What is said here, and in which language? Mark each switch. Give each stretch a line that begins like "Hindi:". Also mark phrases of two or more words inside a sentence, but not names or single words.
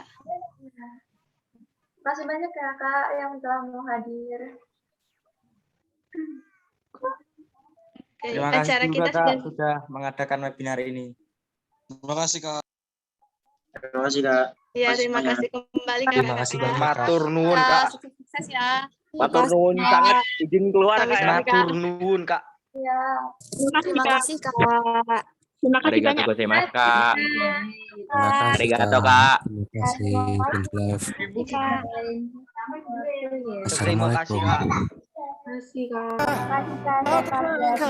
Indonesian: Masih banyak ya Kak yang telah mau hadir. Oke, Terima kasih acara juga kita Kak sudah mengadakan webinar ini. Terima kasih Kak. Terima kasih Kak. Iya, terima kasih kembali Kak. Terima kasih banyak, Kak.
Javanese: Matur nuwun Kak.
Indonesian: Sukses ya.
Javanese: Matur nuwun
Indonesian: sangat. Izin keluar Kak.
Javanese: Sami-sami, Kak. Matur nuwun Kak.
Indonesian: Iya. Terima kasih Kak. Terima kasih
Japanese: Arigato
Indonesian: banyak.
Japanese: gozaimasu Kak.
Indonesian: Terima kasih, Arigato Kak. Kak. Terima kasih.
English: Good love.
Indonesian: Terima kasih Kak. Terima kasih Kak.